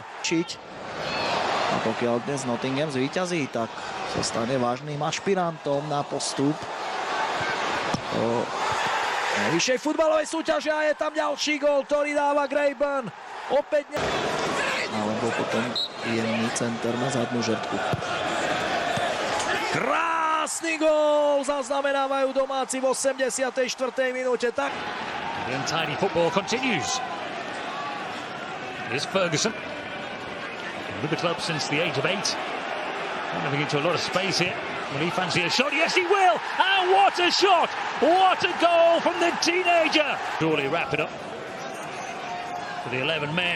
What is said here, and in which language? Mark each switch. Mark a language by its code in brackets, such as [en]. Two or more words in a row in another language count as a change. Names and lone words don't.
[sk] A pokiaľ dnes Nottingham zvíťazí, tak sa stane vážnym ašpirantom na postup do najvyššej futbalovej súťaže a je tam ďalší gól, ktorý dáva Grayban. Opäť alebo potom jemný center na zadnú žrtku. Krásny gól zaznamenávajú domáci v 84. minúte. Tak. [en] The untidy football continues. Here's Ferguson. With the club since the age of 8. Moving into a lot of space here. Will he fancy a shot? Yes, he will! And what a shot! What a goal from the teenager! Surely wrap it up for the 11 men.